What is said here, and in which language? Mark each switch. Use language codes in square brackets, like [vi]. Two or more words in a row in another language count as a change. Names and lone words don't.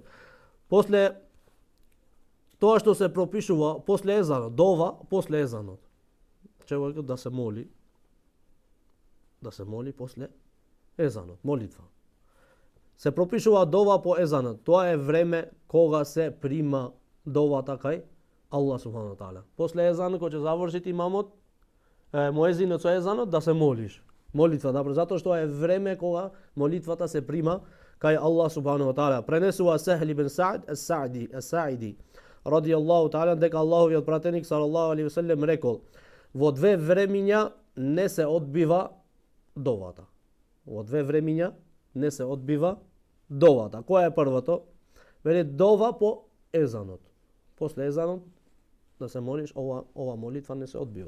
[mk] После тоа што се пропишува после езанот, дова после езанот. Човекот да се моли после езанот, молитва. Се пропишува дова по езанот. Тоа е време кога се прима довата кај [ar] الله سبحانه وتعالى. [mk] После езанот, кога ќе заврши имамот, муезинот со езанот, да се молиш. Молитва, затоа што е време кога молитвата се прима кај [ar] الله سبحانه وتعالى. [mk] Пренесува Сехл ибн Саъд ас-Саиди [ar] رضي الله تعالى [mk] дека Аллаховиот пратеник [ar] صلى الله عليه وسلم [mk] рекол: во две времиња не се одбива довата. Во две времиња не се одбива довата. Која е првото? Вели дова по езанот. После езанот да се молиш, ова молитва не се одбива.